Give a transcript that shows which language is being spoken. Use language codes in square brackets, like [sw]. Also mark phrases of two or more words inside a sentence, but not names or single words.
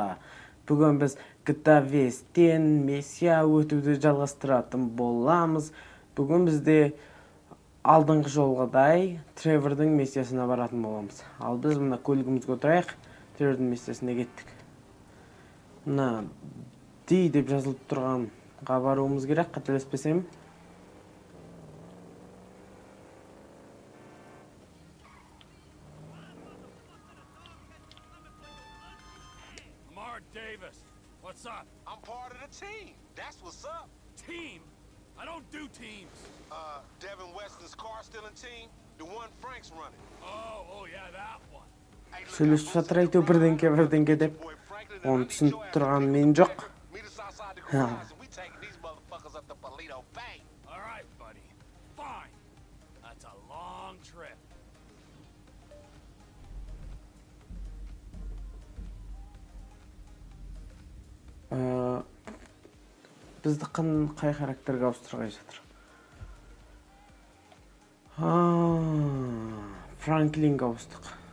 [kk] Бүгін біз GTA Vest'ten миссия өтуді жалғастыратын боламыз. Бүгін бізде алдыңғы жолғадай Тревордың миссиясына баратын боламыз. Ал біз мына көлігімізге отырайық, Тревордың миссиясына кеттік. Мына D деп жазылып тұрғанға баруымыз керек, қателеспесем. [en] Davis, what's up? I'm part of the team. That's what's up. Team? I don't do teams. Devin Weston's car stealing team, the one Frank's running. Oh yeah, that one. [kk] Сөйлесіп жатыр әйтеу бірдеңке деп. Оны түсініп тұрған мен жоқ. [en] All right, buddy. Fine. That's a long trip. [kk] Бізді қай характерге ауыстырғай жатыр? Франклинге ауыстық.